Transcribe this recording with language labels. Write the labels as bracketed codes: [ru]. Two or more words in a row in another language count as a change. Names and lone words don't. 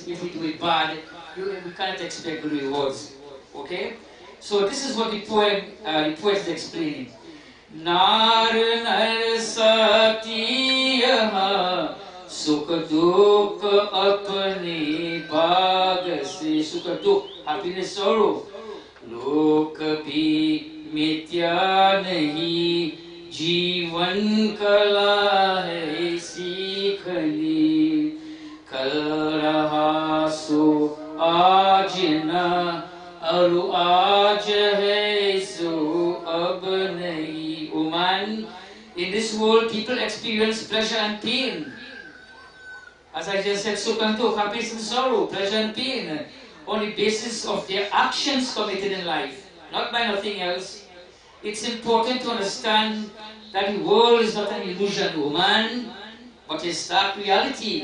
[en] If we do it bad, we cannot expect good rewards. Okay? So this is what the poet is explaining. [hi] नर नर सती यहाँ सुख दुख अपने भाग से सुख दुख, [en] happiness, sorrow. [hi] लोक भी मिथ्या नहीं जीवन कला है सीखनी कल रहा सो आज न और आज है सो अब नहीं. [en] O man, in this world people experience pleasure and pain. As I just said, sukh and dukh, happiness and sorrow, pleasure and pain, on the basis of their actions committed in life, not by nothing else. It's important to understand that the world is not an illusion, woman, but a stark reality.